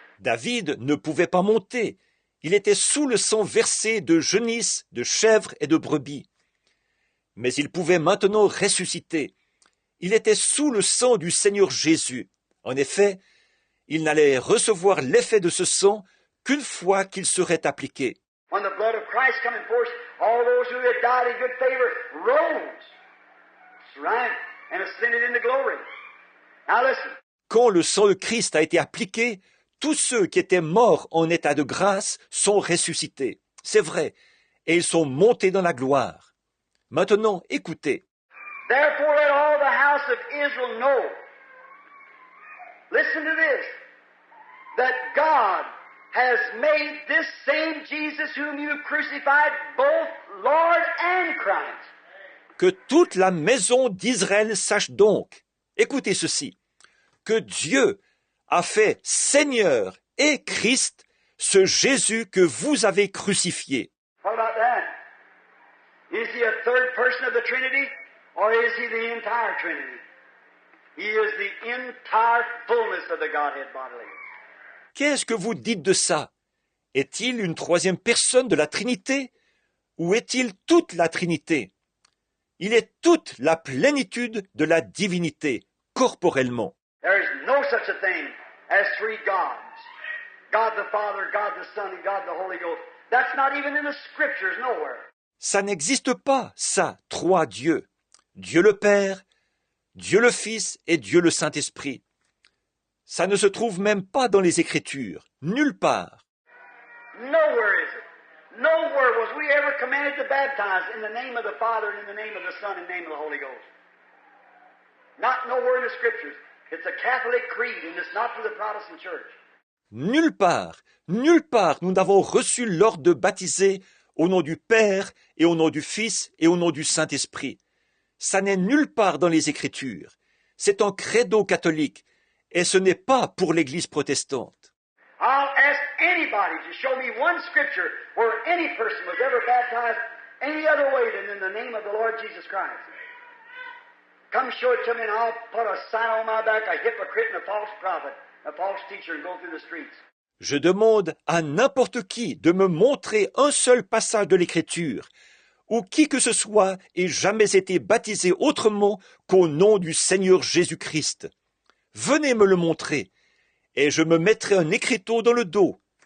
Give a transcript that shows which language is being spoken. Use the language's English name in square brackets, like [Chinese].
[French] David ne pouvait pas monter. Il était sous le sang versé de genisses, de chèvres et de brebis. Mais il pouvait maintenant ressusciter. Il était sous le sang du Seigneur Jésus. En effet, il n'allait recevoir l'effet de ce sang qu'une fois qu'il serait appliqué. [English] When the blood of Christ come in force, all those who had died in good favor rose. That's right. And ascended into glory. Now listen. [French] Quand le sang de Christ a été appliqué, tous ceux qui étaient morts en état de grâce sont ressuscités. C'est vrai. Et ils sont montés dans la gloire. Maintenant, écoutez. [English] Therefore let all the house of Israel know. Listen to this. That God has made this same Jesus whom you crucified both Lord and Christ. [French] Que toute la maison d'Israël sache donc, écoutez ceci, que Dieu a fait Seigneur et Christ ce Jésus que vous avez crucifié. [English] What about that? Is he a third person of the Trinity, or is he the entire Trinity? He is the entire fullness of the Godhead bodily. [French] Qu'est-ce que vous dites de ça? Est-il une troisième personne de la Trinité? Ou est-il toute la Trinité? Il est toute la plénitude de la divinité, corporellement. [English] There is no such a thing as three gods. God the Father, God the Son, and God the Holy Ghost. That's not even in the Scriptures nowhere. [French] Ça n'existe pas, ça, trois dieux. Dieu le Père, Dieu le Fils et Dieu le Saint-Esprit. Ça ne se trouve même pas dans les Écritures, nulle part. [English] Nowhere is it. Nowhere was we ever commanded to baptize in the name of the Father, and in the name of the Son, and in the name of the Holy Ghost. Not nowhere in the Scriptures. It's a Catholic creed, and it's not for the Protestant Church. [French] Nulle part nous n'avons reçu l'ordre de baptiser au nom du Père et au nom du Fils et au nom du Saint-Esprit. Ça n'est nulle part dans les Écritures. c'est un credo catholique, et ce n'est pas pour l'Église protestante. [English] I'll ask anybody to show me one scripture where any person was ever baptized any other way than in the name of the Lord Jesus Christ. Come show it to me and I'll put a sign on my back, a hypocrite and a false prophet, a false teacher, and go through the streets. [French] Je demande à n'importe qui de me montrer un seul passage de l'Écriture où qui que ce soit ait jamais été baptisé autrement qu'au nom du Seigneur Jésus-Christ. Venez me le montrer, et je me mettrai un écriteau dans le dos.